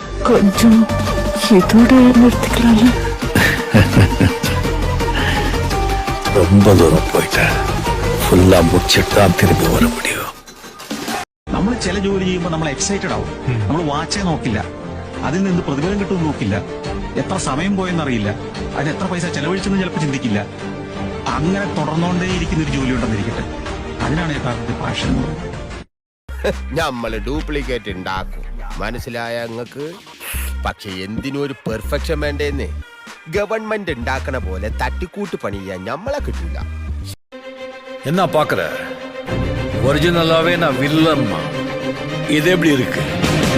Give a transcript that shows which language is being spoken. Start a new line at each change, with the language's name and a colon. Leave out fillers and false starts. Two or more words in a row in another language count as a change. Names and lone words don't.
Tamil: கொஞ்சம் இதோட நிறுத்திக்கலாம்ல. ரொம்ப தூரம் போயிட்டேன். ஃபுல்லா முடிச்சிட்டு தான் திரும்பி வர முடியும்.
Malayalam: നമ്മൾ ചില ജോലി ചെയ്യുമ്പോൾ നമ്മൾ എക്സൈറ്റഡ് ആവും. നമ്മൾ വാച്ചേ നോക്കില്ല, അതിൽ നിന്ന് പ്രതിഫലം കിട്ടുമെന്ന് നോക്കില്ല, എത്ര സമയം പോയെന്നറിയില്ല, അതിന് എത്ര പൈസ ചെലവഴിച്ചെന്ന് ചിലപ്പോൾ ചിന്തിക്കില്ല. അങ്ങനെ തുടർന്നുകൊണ്ടേയിരിക്കുന്ന ഒരു ജോലി ഉണ്ടെന്നിരിക്കട്ടെ, അതിനാണ് യഥാർത്ഥത്തിൽ പാഷൻ എന്ന് പറയുന്നത്. നമ്മള് ഡ്യൂപ്ലിക്കേറ്റ് ഉണ്ടാക്കും, മനസ്സിലായ അങ്ങക്ക്. പക്ഷെ എന്തിനും ഒരു പെർഫെക്ഷൻ വേണ്ടേന്ന്. ഗവൺമെന്റ് ഉണ്ടാക്കണ പോലെ തട്ടിക്കൂട്ട് പണി ചെയ്യാൻ നമ്മളെ കിട്ടില്ല.
Tamil: என்ன பாக்குற? ஒரிஜினலாவே நான் வில்லன். இது எப்படி இருக்கு?